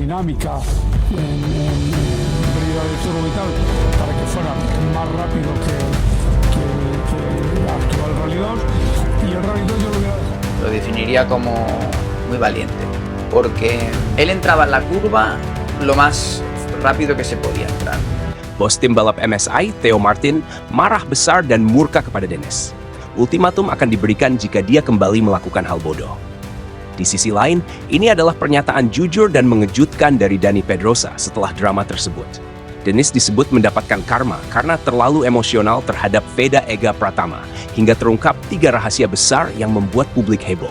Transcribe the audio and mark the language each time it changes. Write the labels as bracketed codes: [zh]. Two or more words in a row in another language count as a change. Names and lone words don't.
[es] dinámica en velocidad de turbo y tal, para que fuera más rápido que la actual Rally 2, y el Rally 2 yo lo hubiera dejado. Lo definiría como muy valiente, porque él entraba en la curva lo más rápido que se podía entrar. [id] Bos tim balap MSI, Theo Martin, marah besar dan murka kepada Dennis. Ultimatum akan diberikan jika dia kembali melakukan hal bodoh. Di sisi lain, ini adalah pernyataan jujur dan mengejutkan dari Dani Pedrosa setelah drama tersebut. Dennis disebut mendapatkan karma karena terlalu emosional terhadap Veda Ega Pratama, hingga terungkap 3 rahasia besar yang membuat publik heboh.